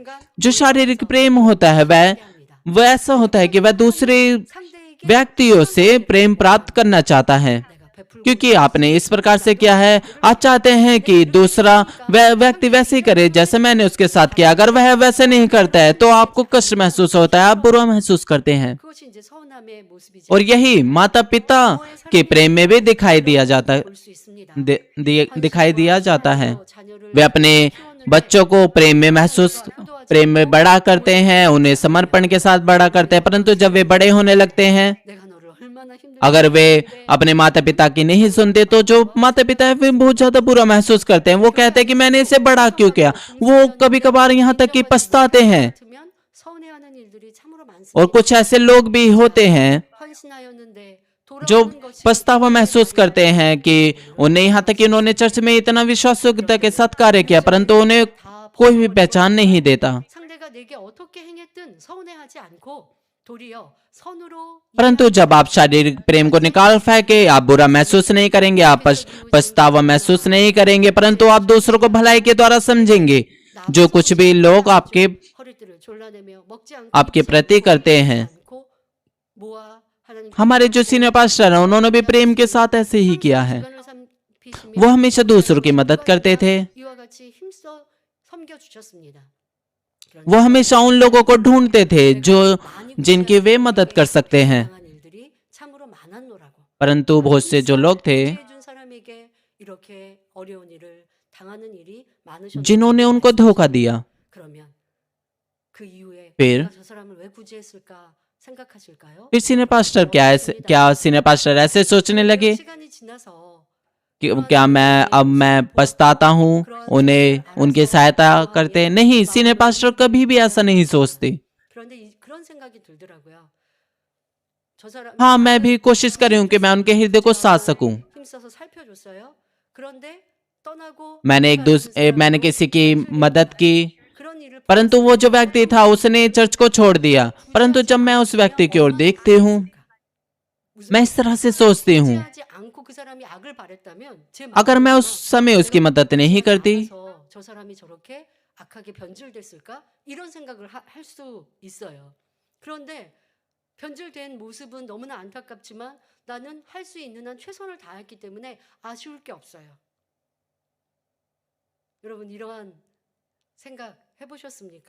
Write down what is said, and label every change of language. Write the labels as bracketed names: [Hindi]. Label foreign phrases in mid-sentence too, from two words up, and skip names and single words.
[Hindi] जो शारीरिक प्रेम होता है वह ऐसा होता है कि वह दूसरे व्यक्तियों से प्रेम प्राप्त करना चाहता है, क्योंकि आपने इस प्रकार से किया है। आप चाहते हैं कि दूसरा व्यक्ति वैसे ही करे जैसे मैंने उसके साथ किया। अगर वह वैसे नहीं करता है तो आपको कष्ट महसूस होता है, आप बुरा महसूस करते हैं। [Korean] 그것이 이제 서운함의 모습이죠. [Hindi] और यही माता पिता के प्रेम में भी दिखाई दिया जाता है। [Korean] 볼 수 있습니다. [Hindi] दिखाई दिया जाता है। [Korean] 자녀를 [Hindi] वे अपने बच्चों को प्रेम में बड़ा करते हैं, उन्हें समर्पण के साथ बड़ा करते हैं, परंतु जब वे बड़े होने लगते हैं, [Korean] 내가 너를 얼마나 힘들게 [Hindi] अगर वे अपने माता पिता की नहीं सुनते तो जो माता पिता है वे बहुत ज्यादा बुरा महसूस करते हैं। वो कहते हैं कि मैंने इसे बड़ा क्यों किया। वो कभी कभार यहाँ तक कि पछताते हैं। [Korean] 같으면 서운해하는 일들이 참으로 많습니다. [Hindi] और कुछ ऐसे लोग भी होते हैं [Korean] 헌신하였는데 [Hindi] जो [Korean] 돌아오는 것이 [Hindi] पछतावा महसूस करते हैं कि उन्हें यहाँ तक कि उन्होंने चर्च में इतना विश्वासयोग्यता के साथ कार्य किया परंतु उन्हें कोई भी पहचान नहीं देता। [Korean] 상대가 내게 어떻게 행했든 서운해하지 않고 도리어 선으로 [Hindi] परंतु जब आप शारीरिक प्रेम को निकाल फेंके, आप बुरा महसूस नहीं करेंगे, आप पछतावा महसूस नहीं करेंगे, परंतु आप दूसरों को भलाई के द्वारा समझेंगे। जो कुछ भी लोग [Korean] 허리띠를 졸라내며 먹지 않고 [Hindi] आपके प्रति करते हैं। [Korean] 않고 모아 하나님 [Hindi] हमारे जो [English] senior pastor [Hindi] हैं उन्होंने भी प्रेम के साथ ऐसे ही किया है। [Korean] 주간을 삼히시며 [Hindi] वो हमेशा दूसरों की मदद करते थे। [Korean] 이와 같이 힘써 섬겨 주셨습니다. [Hindi] वो हमेशा उन लोगों को ढूंढते थे जिनकी वे मदद कर सकते हैं। [Korean] 당한 일들이 참으로 많았노라고. [Hindi] परंतु बहुत से जो लोग थे [Korean] 해준 사람에게 이렇게 어려운 일을 당하는 일이 많으셨는데 [Hindi] जिन्होंने उनको धोखा दिया, [Korean] 그러면 그 이후에 [Hindi] फिर? [Korean] 내가 저 사람을 왜 구제했을까 생각하실까요? [Hindi] फिर [English] senior pastor [Hindi] क्या [English] senior pastor [Hindi] ऐसे सोचने लगे [Korean] 시간이 지나서 [Hindi] कि क्या मैं पछताता हूँ उन्हें उनकी सहायता करते? नहीं, [English] senior pastor [Hindi] कभी भी ऐसा नहीं सोचते। [Korean] 그런데 그런 생각이 들더라고요. 저 사람 [Hindi] हाँ, मैं भी कोशिश कर रही हूँ कि मैं उनके हृदय को साथ सकूं। [Korean] 힘써서 살펴줬어요. 그런데 떠나고 [Hindi] मैंने किसी की मदद की, [Korean] 그런 일을 [Hindi] परंतु वो जो व्यक्ति था उसने चर्च को छोड़ दिया। परंतु जब मैं उस व्यक्ति की ओर देखती हूँ, मैं इस तरह से सोचती हूँ, [Korean] 구제하지 않고 그 사람이 악을 바랬다면 제 [Hindi] अगर मैं उस समय उसकी मदद नहीं करती [Korean] 마음에서 저 사람이 저렇게 악하게 변질됐을까 이런 생각을 할 수 있어요. 그런데 변질된 모습은 너무나 안타깝지만 나는 할 수 있는 한 최선을 다했기 때문에 아쉬울 게 없어요. 여러분 이러한 생각 해보셨습니까?